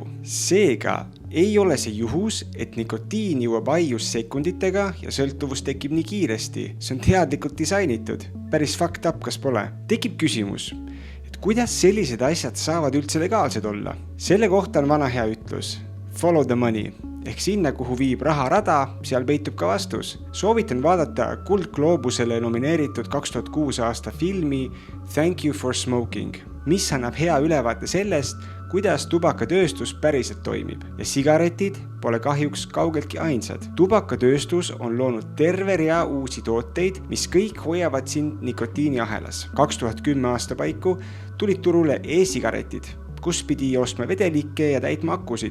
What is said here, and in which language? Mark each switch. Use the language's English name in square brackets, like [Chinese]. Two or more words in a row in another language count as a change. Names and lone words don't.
[Estonian] Seega ei ole see juhus, et nikotiin jõuab aius sekunditega ja sõltuvus tekib nii kiiresti. See on teadlikult disainitud. Päris [English] fucked up, [Estonian] kas pole? Tekib küsimus, kuidas sellised asjad saavad üldse legaalsed olla? Selle kohta on vana hea ütlus: [English] follow the money. [Estonian] Ehk sinna, kuhu viib raharada, seal peitub ka vastus. Soovitan vaadata Kuldgloobusele nomineeritud 2006 aasta filmi Thank you for smoking, mis annab hea ülevaate sellest, kuidas tubakatööstus päriselt toimib. Ja sigaretid pole kahjuks kaugeltki ainsad. Tubakatööstus on loonud terve rea uusi tooteid, mis kõik hoiavad sind nikotiini ahelas. 2010 aasta paiku tulid turule e-sigaretid, kus pidi ostma vedelikke ja täitma akusid.